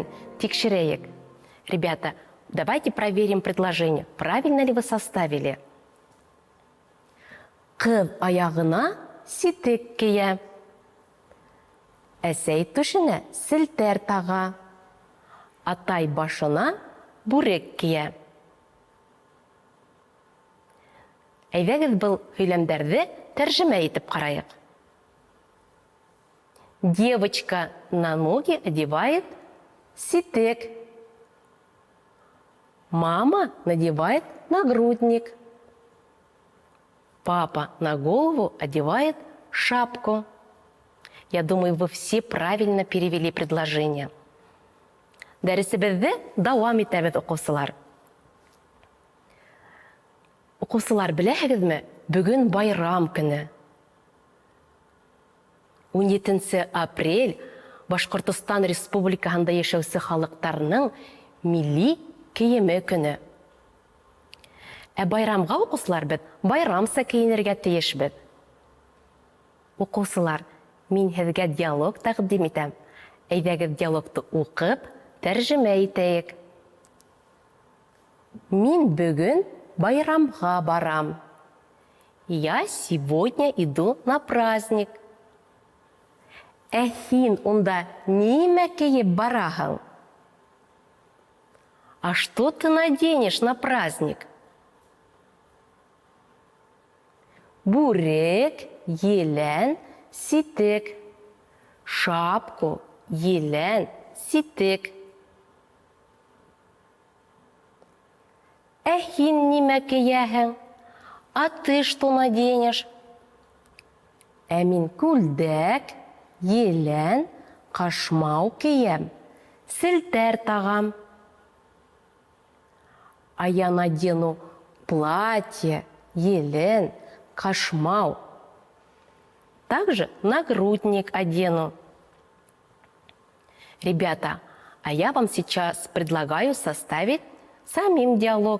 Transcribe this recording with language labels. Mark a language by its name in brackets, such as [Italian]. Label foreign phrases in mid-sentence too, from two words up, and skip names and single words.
[Bashkir] Тикшерәйек. [Russian] Ребята, давайте проверим предложение. Правильно ли вы составили? [Bashkir] Ҡыҙ аяғына ситек кейә. Әсәй түшенә селтәр таға. Атай башына бүрек кейә. Әйдәгез был һөйләмдәрҙе тәржемә итеп ҡарайыҡ. [Russian] Девочка на ноги одевает ситек. Мама надевает нагрудник. Папа на голову одевает шапку. Я думаю, вы все правильно перевели предложение. [Bashkir] Дәресебеҙҙе дауам итәбеҙ, уҡыусылар. Уҡыусылар, беләһегеҙме, бөгөн байрам көне. 17 апрель Башҡортостан Республикаһында йәшәүсе халыҡтарының милли кейеме көне. Ә байрамға, уҡыусылар, беҙ байрамса кейенергә тейешбеҙ. Уҡыусылар, мин һеҙгә диалог тәҡдим итәм. Әйҙәгеҙ диалогты уҡып, тәржемә итәйек. Мин бөгөн байрамға барам. [Russian] Я сегодня иду на праздник. [Bashkir] Ә һин унда нимә кейеп бараһың? [Russian] А что ты наденешь на праздник? [Bashkir] Бүрек, елән, ситек. [Russian] Шапку, [Bashkir] елән, ситек. Ә һин нимә кейәһең? [Russian] А ты что наденешь? [Bashkir] Ә мин күлдәк, елән, ҡашмау кейәм, селтәр тағам. [Russian] А я надену платье, [Bashkir] елән, ҡашмау. [Russian] Также нагрудник одену. Ребята, а я вам сейчас предлагаю составить самим диалог.